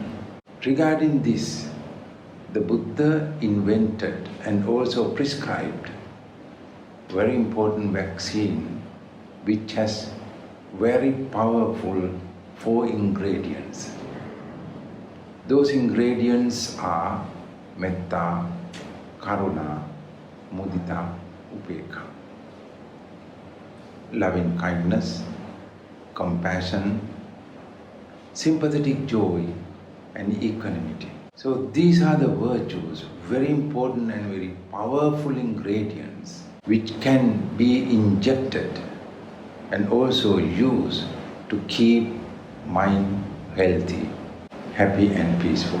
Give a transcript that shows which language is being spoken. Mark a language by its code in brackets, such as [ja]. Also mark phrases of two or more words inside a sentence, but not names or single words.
[en] Regarding this, the Buddha invented and also prescribed very important vaccine which has very powerful 4 ingredients. Those ingredients are [pi] metta, karuna, mudita, upekha. [en] Loving kindness, compassion, sympathetic joy and equanimity. So these are the virtues, very important and very powerful ingredients which can be injected and also used to keep mind healthy, happy and peaceful.